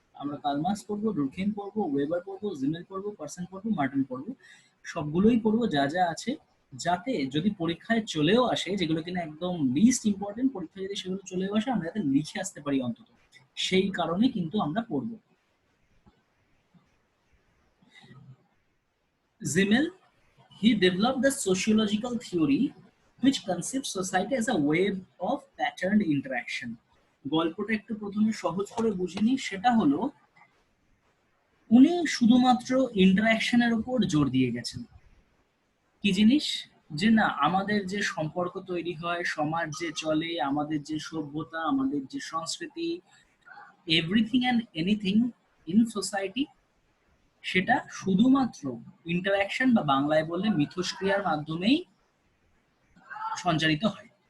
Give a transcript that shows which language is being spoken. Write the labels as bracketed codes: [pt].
[bn] আমরা Karl Marx পড়বো, Durkheim পড়বো, ওয়েবার পড়বো, জিমেল পড়বো, পার্সন পড়বো, মার্টিন পড়বো, সবগুলোই পড়বো যা যা আছে, যাতে যদি পরীক্ষায় চলেও আসে, যেগুলো কিনা একদম লিস্ট ইম্পর্টেন্ট, পরীক্ষায় যদি সেগুলো চলেও আসে আমরা যাতে লিখে আসতে পারি অন্তত, সেই কারণে কিন্তু আমরা পড়বো। [en] Simmel, he developed the sociological theory which conceives society as a web of patterned interaction. [bn] গল্পটা একটু প্রথমে সহজ করে বুঝিনি, সেটা হলো উনি শুধুমাত্র ইন্টারাকশনের উপর জোর দিয়ে গেছেন। কি জিনিস? যে না, আমাদের যে সম্পর্ক তৈরি হয়, সমাজ যে চলে, আমাদের যে সভ্যতা, আমাদের যে সংস্কৃতি, [en] everything and anything in society, [bn] সেটা শুধুমাত্র ইন্টারাকশন বা বাংলায় বললে মিথস্ক্রিয়ার মাধ্যমেই সঞ্চারিত হয়।